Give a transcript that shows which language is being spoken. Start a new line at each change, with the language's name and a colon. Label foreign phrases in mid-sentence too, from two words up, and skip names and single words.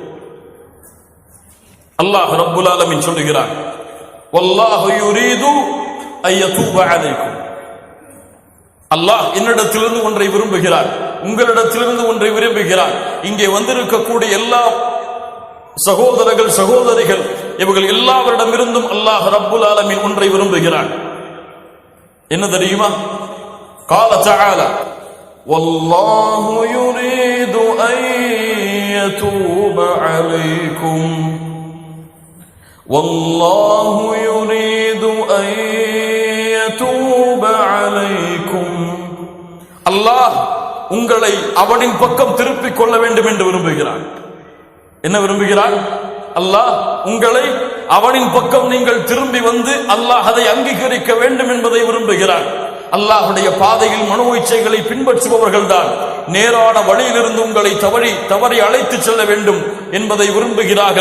Arabic: الله رب العالمين
Tamil: சொல்கிறார்,
Arabic: والله يريد أن يتوب عليكم,
Tamil: அல்லாஹ் என்னிடத்திலிருந்து ஒன்றை விரும்புகிறார், உங்களிடத்திலிருந்து ஒன்றை விரும்புகிறார். இங்கே வந்திருக்கக்கூடிய எல்லா சகோதரர்கள் சகோதரிகள் இவர்கள் எல்லாவரிடமிருந்தும்
Arabic: الله رب العالمين
Tamil: ஒன்றை விரும்புகிறார். என்ன தெரியுமா?
Arabic: قال تعالى والله يريد أن يتوب عليكم والله يريد أن يتوب عليكم,
Tamil: அல்லாஹ் உங்களை அவனின் பக்கம் திருப்பிக் கொள்ள வேண்டும் என்று விரும்புகிறான். என்ன விரும்புகிறான்? அல்லாஹ் உங்களை அவனின் பக்கம் நீங்கள் திரும்பி வந்து அல்லாஹ் அதை அங்கீகரிக்க வேண்டும் என்பதை விரும்புகிறான். அல்லாஹ்வுடைய பாதையில் மனோ இச்சைகளை பின்பற்றுபவர்கள் தான் நேரான வழியிலிருந்து உங்களை தவறி அழைத்து செல்ல வேண்டும் என்பதை விரும்புகிறார்கள்.